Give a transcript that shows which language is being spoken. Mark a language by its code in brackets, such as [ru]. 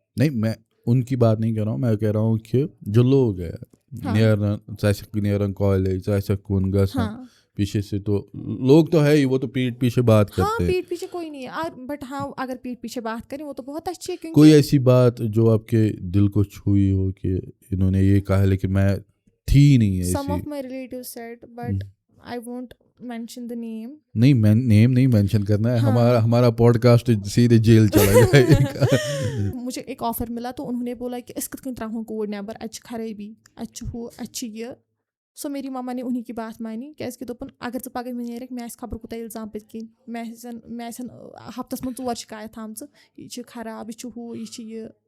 [ur] نہیں میں ان کی بات نہیں کہہ رہا ہوں, میں کہہ رہا ہوں کہ جو لوگ ہیں [ks] نیرن ژٕ نیرن کالج ژٕ کن گژھان [ur] پیچھے سے, تو لوگ تو ہے ہی, وہ تو پیٹ پیچھے بات کرتے ہیں. پیٹ پیچھے کوئی نہیں ہے, بٹ ہاں اگر پیٹ پیچھے بات کریں وہ تو بہت اچھی ہے. کوئی ایسی بات جو آپ کے دل کو چھوئی ہو کہ انہوں نے یہ کہا لیکن میں تھی نہیں ایسی؟ [en] Some of my relatives said, but I won't mention the name. [ur] نہیں نیم نہیں مینشن کرنا ہے, ہمارا پوڈ کاسٹ سیدھے جیل چلا جائے گا. مجھے ایک آفر ملا تو انہوں نے بولا کہ [ks] أسۍ کِتھ کٔنۍ ترٛاوہون کوٗر نٮ۪بر, اَتہِ چھِ خرٲبی, اَتہِ چھُ ہُہ, اَتہِ چھِ یہِ. [ur] سو میری ماما نے انہیں کی بات مانی, [ks] کیٛازِکہِ دوٚپُن اگر ژٕ پگاہ مےٚ نیرکھ مےٚ آسہِ خبر کوٗتاہ اِلزام پٔتۍ کِنۍ, مےٚ آسن ہفتس منٛز 4 شِکایت تھامژٕ, یہِ چھِ خراب, یہِ چھُ ہُہ, یہِ چھِ یہِ.